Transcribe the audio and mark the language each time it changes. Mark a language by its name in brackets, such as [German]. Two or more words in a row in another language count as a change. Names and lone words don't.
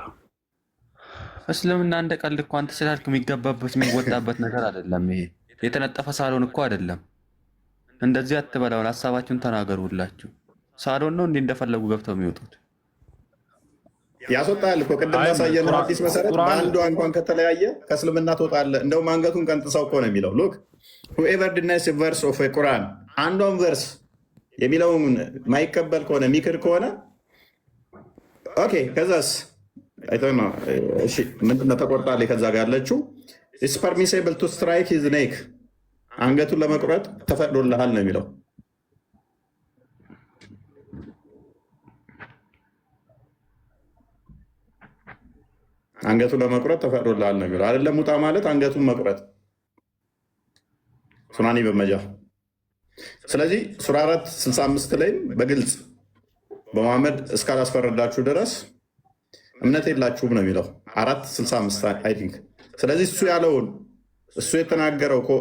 [Amharic] እስልምና እንደ ቀልድ እኮ አንተ ስላልክ የሚገባበት የሚወጣበት ነገር አይደለም። ይሄ የተነጠፈ ሳሎን እኮ አይደለም። እንደዚህ አትበላውን፣ ሀሳባችሁን ተናገሩላችሁ። ሳሎን ነው እንዲህ እንደፈለጉ ገብተው የሚወጡት። ያስወጣል እኮ ቅድም ያሳየነው ሐዲስ መሰረት በአንዷ እንኳን ከተለያየ ከእስልምና ትወጣለህ። እንደውም አንገቱን ቀንጥሰው እኮ ነው የሚለው። ሉክ [English] whoever denies a verse of a Quran [Amharic] አንዷን ቨርስ የሚለውን ማይቀበል ከሆነ የሚክር ከሆነ ኦኬ፣ ከዛስ አይተና እሺ፣ ምንድነው ተቆርጣለች። ከዛ ጋር ያለችው [English] it's permissible to strike his neck [Amharic] አንገቱን ለመቁረጥ ተፈቅዶልሃል ነው የሚለው። አንገቱን ለመቁረጥ ተፈቅዶልሃል ነው የሚለው አይደለም። ሙጣ ማለት አንገቱን መቁረጥ ሱናኒ በመጃ። ስለዚህ ሱራ 465 ላይ በግልጽ በመሐመድ እስካላስፈረዳችሁ ድረስ እምነት የላችሁም ነው የሚለው 465 [English] I think። [Amharic] ስለዚህ እሱ ያለውን እሱ የተናገረው እኮ